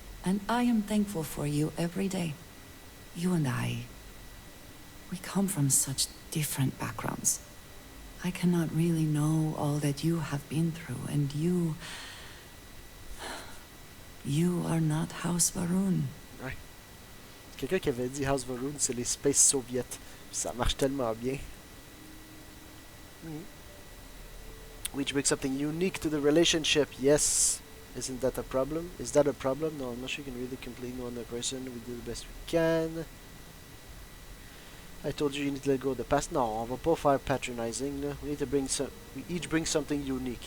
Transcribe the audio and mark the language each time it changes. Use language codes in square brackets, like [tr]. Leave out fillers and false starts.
[en] And I am thankful for you every day. You and I, we come from such different backgrounds. I cannot really know all that you have been through, and you are not House Varun. [fr] Ouais. Quelqu'un qui avait dit House Varun, c'est les Space Soviets. Ça marche tellement bien. [en] Which brings something unique to the relationship. Yes. Isn't that a problem? Is that a problem? No, I'm not sure you can really complain on the person. We do the best we can. I told you need to let go of the past. No, [fr] on va pas faire patronizing. Là. [en] We need to bring some. We each bring something unique.